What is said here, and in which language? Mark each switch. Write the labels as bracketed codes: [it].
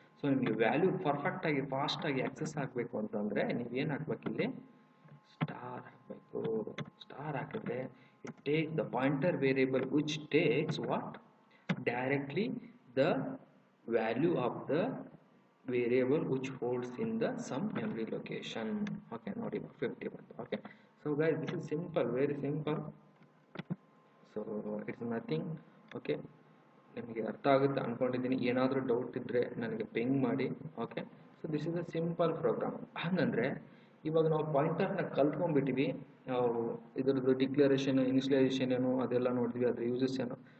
[kn] So ನಿಮಗೆ value ಪರ್ಫೆಕ್ಟಾಗಿ ಫಾಸ್ಟಾಗಿ ಆಕ್ಸೆಸ್ ಆಗಬೇಕು ಅಂತಂದರೆ ನೀವೇನು ಹಾಕ್ಬೇಕು, ಇಲ್ಲಿ ಸ್ಟಾರ್ ಹಾಕಬೇಕು. ಸ್ಟಾರ್ ಹಾಕಿದ್ರೆ [en] It take the pointer variable which takes what directly the value of the variable which holds in the some memory location. Okay, not even 50 [kn] ಬಂತು. [en] Okay, so guys, this is simple, very simple. So it's nothing. [kn] Okay, ನಿಮಗೆ ಅರ್ಥ ಆಗುತ್ತೆ ಅನ್ಕೊಂಡಿದ್ದೀನಿ. ಏನಾದರೂ doubt ಇದ್ದರೆ ನನಗೆ ping ಮಾಡಿ. Okay, [en] So this is a simple program. [kn] ಹಾಗಂದರೆ ಇವಾಗ ನಾವು ಪಾಯಿಂಟರ್ನ ಕಲ್ತ್ಕೊಂಡ್ಬಿಟ್ಟಿವಿ. ನಾವು ಇದರದ್ದು ಡಿಕ್ಲರೇಷನ್, ಇನಿಷಿಯಲೈಸೇಷನ್ ಏನು ಅದೆಲ್ಲ ನೋಡಿದ್ವಿ, ಅದ್ರ ಯೂಸಸ್ ಏನು.